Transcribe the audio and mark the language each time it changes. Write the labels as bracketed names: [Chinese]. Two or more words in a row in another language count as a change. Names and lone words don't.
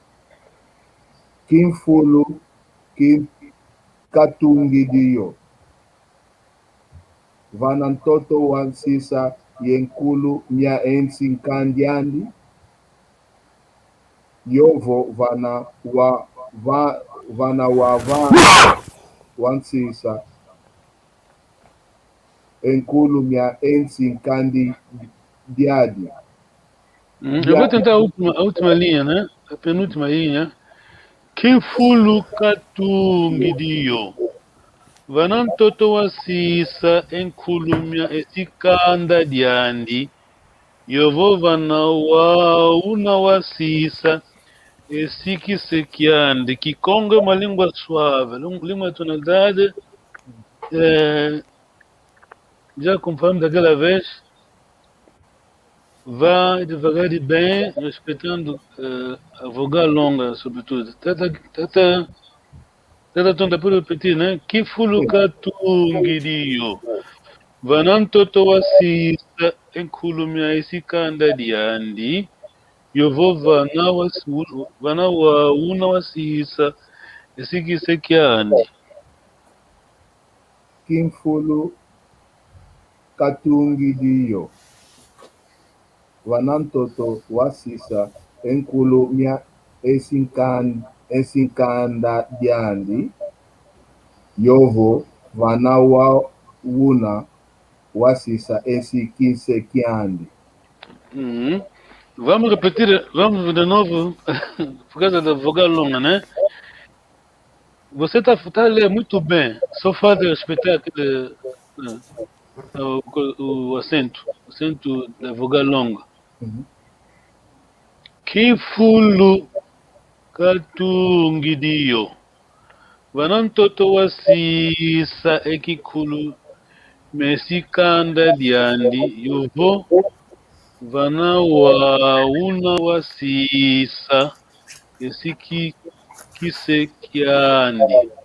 [Kongo] kimfulu katungidiyo vana ntoto wa nsisa yenkulu mia ensi nkandiandi yovo vana wa nsisa enkulu mia ensi nkandiadi. [Portuguese] Eu vou tentar a última linha, né? A penúltima linha. [Kongo] Kimfulu katungidiyo. Vanantoto wasisa enkulumya esikanda diandi. Yovo vana una wasisa esikisekiande. [Portuguese] Kikongo é uma língua suave, língua de tonalidade. Já conforme daquela vez, vai devagar e bem, respeitando a vogal longa, sobretudo. Tata tonta por repetir, né? [Kongo] Kifulu katungidio. Vanantoto wasisa enkulumya isikanda diandi. Yovo vana wa una wasisa esikisekiandi. Kimfulu katungidio. Vanantoto wasisa enkulu mia esinkanda diandi. Yovo vana wa una wasisa esikisekiandi. [Portuguese] Vamos repetir, vamos de novo, por causa da vogal longa, né? Você está a ler muito bem, só falta respeitar aquele, o acento da vogal longa. [Kongo] Kifulu katungidio. Vanantoto wasisa ekikulu mesikanda diandi. Yovo vana wa una wasisa esikisekiandi.